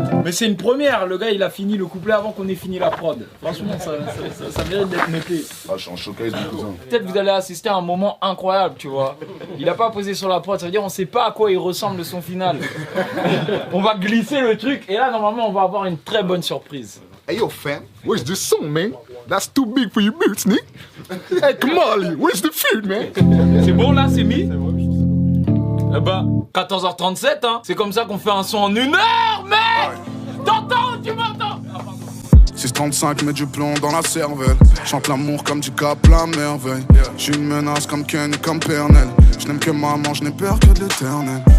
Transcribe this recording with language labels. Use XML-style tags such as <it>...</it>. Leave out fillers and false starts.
<fr>Mais c'est une première, le gars il a fini le couplet avant qu'on ait fini la prod. Franchement, ça mérite d'être noté. Ah, je suis en showcase du cousin. Peut-être vous allez assister à un moment incroyable, tu vois. Il a pas posé sur la prod, ça veut dire on sait pas à quoi il ressemble le son final. On va glisser le truc et là normalement on va avoir une très bonne surprise.</fr> <en>Hey yo fam, where's the song man? That's too big for your boots, Nick. Hey Kamali, where's the food man?</en> <fr>C'est bon là, c'est mis? Eh bah, 14h37, hein. C'est comme ça qu'on fait un son en 1 heure, mec. T'entends? Tu m'entends? 635 met du plomb dans la cervelle. Chante l'amour comme du Cap la merveille. J'suis une menace comme Ken et comme Pernel. Je n'aime que maman, je n'ai peur que de l'éternel.</fr>